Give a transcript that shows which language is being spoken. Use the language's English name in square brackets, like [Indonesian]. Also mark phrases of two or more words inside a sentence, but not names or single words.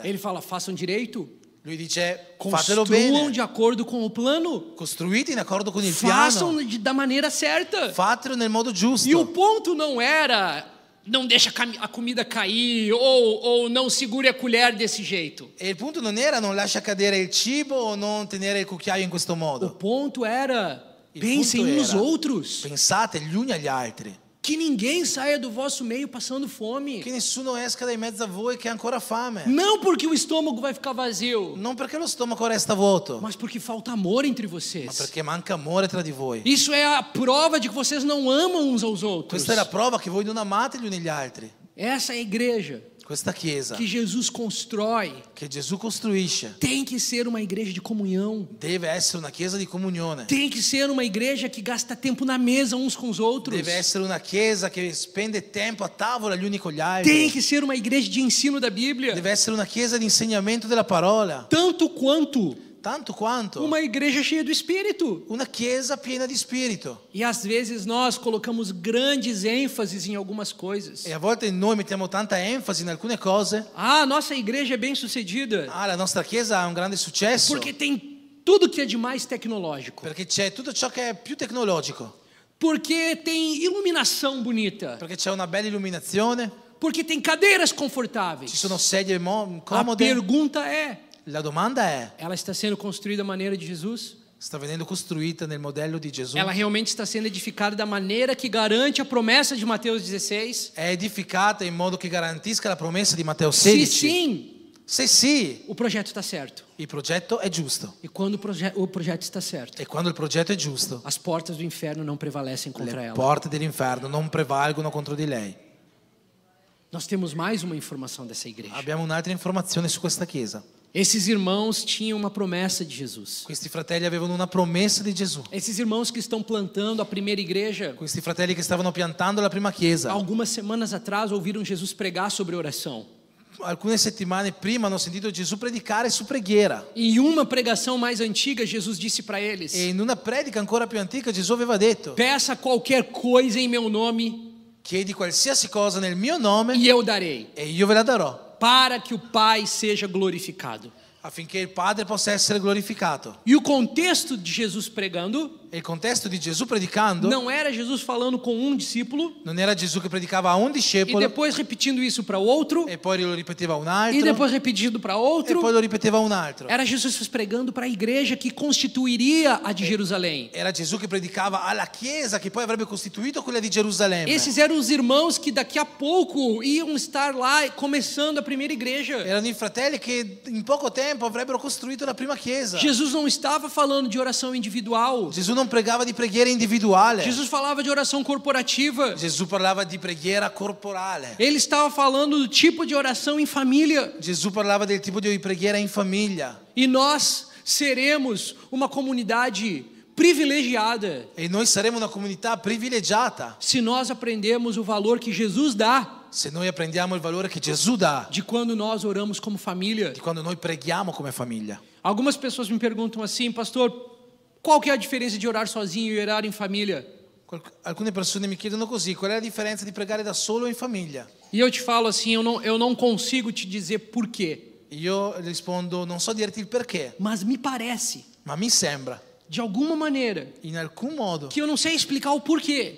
[Portuguese] Ele fala, façam direito, [Italian] Lui dice fatelo [Portuguese] construam [Italian] bene. [Portuguese] de acordo com o plano, [Italian] Costruite in accordo con il [Portuguese] façam [Italian] piano. [Portuguese] da maneira certa. [Italian] Fatelo nel modo [Portuguese] E o [Italian] giusto. [Portuguese] ponto não era, não deixa a comida cair ou não segure a colher desse jeito. [Italian] E il punto non era non lascia cadere il cibo o non tenere il cucchiaio in questo [Portuguese] O [Italian] modo. [Portuguese] ponto era, [Italian] Il [Portuguese] pensem [Italian] punto [Portuguese] nos [Italian] era, [Portuguese] outros. [Italian] Pensate gli uni agli altri. [Portuguese] Que ninguém saia do vosso meio passando fome. [Italian] Che nessuno esca da in mezzo a voi che ha ancora fame. [Portuguese] Não porque o estômago vai ficar vazio, [Italian] Non perché lo stomaco resta vuoto, [Portuguese] mas porque falta amor entre [Italian] ma [Portuguese] vocês. [Italian] perché manca amore tra di voi. [Portuguese] Isso é a prova de que vocês não amam uns aos outros. [Italian] Questa è la prova che voi non amate gli uni gli altri. [Portuguese] Essa é a igreja [Italian] Questa chiesa [Portuguese] que Jesus constrói. [Italian] che Gesù costruisce [Portuguese] Tem que ser uma igreja de comunhão. [Italian] deve essere una chiesa di comunione. [Portuguese] Tem que ser uma igreja que gasta tempo na mesa uns com os outros. [Italian] Deve essere una chiesa che spende tempo a tavola gli uni con gli altri. [Portuguese] Tem que ser uma igreja de ensino da Bíblia. [Italian] Deve essere una chiesa di insegnamento della parola. [Portuguese] Tanto quanto [Italian] Tanto quanto [Portuguese] uma igreja cheia do Espírito. [Italian] una chiesa piena di spirito. [Portuguese] E às vezes nós colocamos grandes ênfases em algumas coisas. [Italian] E a volte noi mettiamo tanta enfasi in alcune cose. [Portuguese] Ah, nossa igreja é bem sucedida [Italian] Ah, la nostra chiesa ha un grande successo [Portuguese] porque tem tudo que é de mais tecnológico. [Italian] perché c'è tutto ciò che è più tecnologico, [Portuguese] Porque tem iluminação bonita. [Italian] perché c'è una bella illuminazione, [Portuguese] Porque tem cadeiras [Italian] ci [Portuguese] confortáveis. [Italian] sono sedie [Portuguese] A [Italian] comode. [Portuguese] pergunta é, [Italian] La domanda è: [Portuguese] ela está sendo construída da maneira de Jesus? [Italian] sta venendo costruita nel modello di Gesù? [Portuguese] Ela realmente está sendo edificada da maneira que garante a promessa de Mateus 16? [Italian] È edificata in modo che garantisca la promessa di Matteo [Portuguese] Se [Italian] 16? [Portuguese] sim, [Italian] Se sì, [Portuguese] o projeto está certo. [Italian] il progetto è giusto. [Portuguese] E quando o projeto está certo, [Italian] E quando il progetto è giusto, [Portuguese] as portas do inferno não prevalecem contra [Italian] le [Portuguese] ela. [Italian] porte dell'inferno non prevalgono contro di lei. [Portuguese] Nós temos mais uma informação dessa igreja. [Italian] Abbiamo un'altra informazione su questa chiesa. [Portuguese] Esses irmãos tinham uma promessa de Jesus. [Italian] Questi fratelli avevano una promessa di Gesù. [Portuguese] Esses irmãos que estão plantando a primeira igreja, [Italian] Questi fratelli che stavano piantando la prima chiesa. [Portuguese] algumas semanas atrás ouviram Jesus pregar sobre oração. [Italian] Alcune settimane prima hanno sentito Gesù predicare su preghiera. [Portuguese] Em uma pregação mais antiga, Jesus disse para eles: [Italian] E in una predica ancora più antica Gesù aveva detto: [Portuguese] peça qualquer coisa em meu nome [Italian] chiedi qualsiasi cosa nel mio nome [Portuguese] e eu darei, [Italian] e io ve la darò, [Portuguese] para que o Pai seja glorificado. [Italian] affinché il Padre possa essere glorificato. [Portuguese] E o contexto de Jesus pregando [Italian] E il contesto di Gesù predicando [Portuguese] não era Jesus falando com um discípulo [Italian] non era Gesù che predicava a un [Portuguese] e [Italian] discepolo [Portuguese] depois repetindo isso para outro [Italian] e poi lo ripeteva a un [Portuguese] e [Italian] altro [Portuguese] depois repetindo para [Italian] e [Portuguese] outro. [Italian] poi lo ripeteva a un altro. [Portuguese] Era Jesus pregando para a igreja que constituiria a de Jerusalém. [Italian] Era Gesù che predicava alla chiesa che poi avrebbe costituito quella di Gerusalemme. [Portuguese] Esses eram os irmãos que daqui a pouco iam estar lá começando a primeira igreja. [Italian] Erano i fratelli che in poco tempo avrebbero costruito la prima chiesa. [Portuguese] Jesus não estava falando de oração individual. [Italian] Gesù non pregava di preghiera individuale. [Portuguese] Jesus falava de oração corporativa. [Italian] Gesù parlava di preghiera corporale. [Portuguese] Ele estava falando do tipo de oração em família. [Italian] Gesù parlava del tipo di preghiera in famiglia. [Portuguese] E nós seremos uma comunidade privilegiada [Italian] E noi saremo una comunità privilegiata [Portuguese] se nós aprendemos o valor que Jesus dá [Italian] se noi apprendiamo il valore che Gesù dà [Portuguese] de quando nós oramos como família. [Italian] di quando noi preghiamo come famiglia. [Portuguese] Algumas pessoas me perguntam assim, pastor, qual que é a diferença de orar sozinho e orar em família? [Italian] Alcune persone mi chiedono così, qual è la differenza di pregare da solo o in famiglia? [Portuguese] E eu te falo assim, eu não consigo te dizer por quê, [Italian] Io rispondo, non so dirti il perché, [Portuguese] mas me parece, [Italian] ma mi sembra, [Portuguese] de alguma maneira, [Italian] in alcun modo, [Portuguese] que eu não sei explicar o porquê,